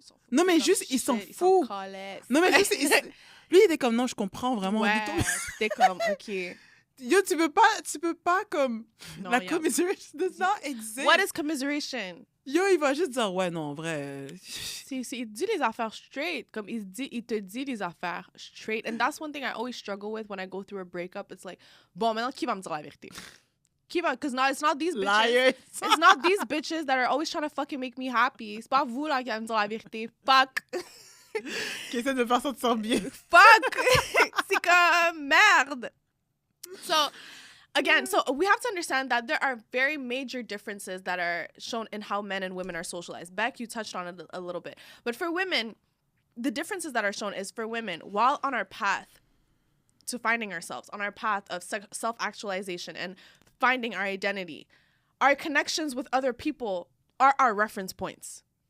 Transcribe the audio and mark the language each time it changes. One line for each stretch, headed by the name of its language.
French: Non, mais juste, ils s'en foutent. Non, mais juste, lui, il était comme, non, je comprends vraiment. Ouais, c'était comme, OK. Yo, tu peux pas comme, non, la commiseration
English: does not exist. What is commiseration?
French: Yo, il va juste dire, ouais, non, en vrai. Il dit les affaires straight. Comme il te dit les affaires straight.
English: And that's one thing I always struggle with when I go through a breakup. It's like,
French: bon, maintenant, qui va me dire la vérité?
English: Because it's not these bitches. Liars. It's not these bitches that are always trying to fucking make me happy.
French: C'est pas vous, là, qui va me dire la vérité.
English: Fuck.
French: Qui essaie de faire ça de sortir bien. Fuck. C'est comme, merde.
English: So again, so we have to understand that there are very major differences that are shown in how men and women are socialized. Beck, you touched on it a little bit. But for women, the differences that are shown is for women, while on our path to finding ourselves, on our path of self-actualization and finding our identity, our connections with other people are our reference points.